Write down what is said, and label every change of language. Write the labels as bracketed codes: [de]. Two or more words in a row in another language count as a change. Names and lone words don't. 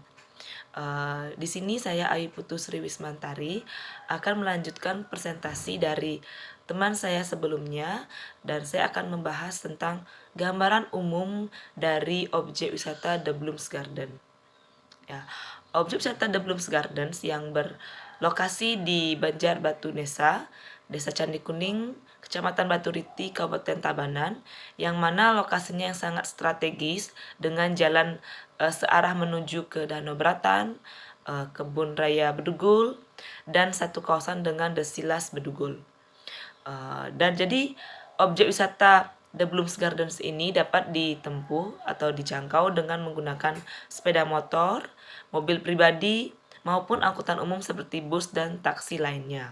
[id] Di sini saya Ayu Putu Sri Wismantari akan melanjutkan presentasi dari teman saya sebelumnya, dan saya akan membahas tentang gambaran umum dari objek wisata The Blooms Garden. Ya, objek wisata The Blooms Gardens yang berlokasi di Banjarbatu Nesa, Desa Candi Kuning, Kecamatan Batu Riti, Kabupaten Tabanan, yang mana lokasinya yang sangat strategis dengan jalan searah menuju ke Danau Beratan, Kebun Raya Bedugul, dan satu kawasan dengan Desilas Bedugul. Dan jadi objek wisata The Blooms Gardens ini dapat ditempuh atau dijangkau dengan menggunakan sepeda motor, mobil pribadi, maupun angkutan umum seperti bus dan taksi lainnya.